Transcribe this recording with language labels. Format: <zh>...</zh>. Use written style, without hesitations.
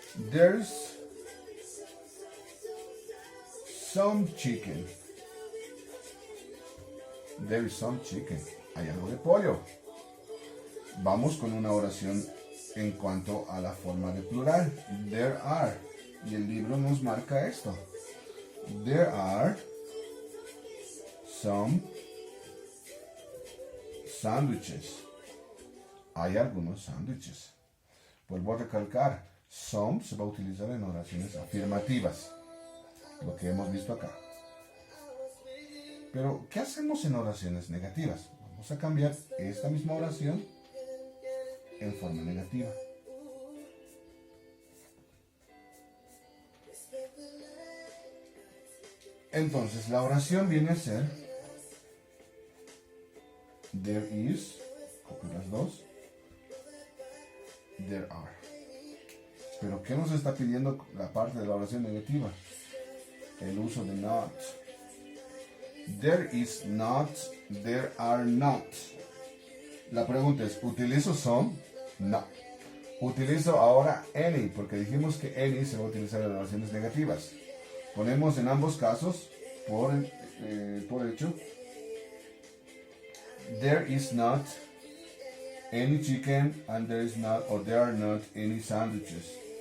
<en>There's some chicken. There is some chicken.</en> <es>Hay algo de pollo. Vamos con una oración en cuanto a la forma de plural.</es> <en>There are.</en> <es>Y el libro nos marca esto.</es> <en>There are some sandwiches.</en> <es>Hay algunos sándwiches. Vuelvo a recalcar. Some se va a utilizar en oraciones afirmativas. Lo que hemos visto acá. Pero, ¿qué hacemos en oraciones negativas? Vamos a cambiar esta misma oración en forma negativa. Entonces, la oración viene a ser</es> <en>there is,</en> <es>copio las dos,</es> <en>there are.</en> <es>Pero, ¿qué nos está pidiendo la parte de la oración negativa? El uso de not.</es> <en>There is not, there are not.</en> <es>La pregunta es, ¿utilizo some? No. Utilizo ahora any, porque dijimos que any se va a utilizar en oraciones negativas. Ponemos en ambos casos, por hecho,</es> <en>there is not any chicken and there is not, or there are not any sandwiches.</en>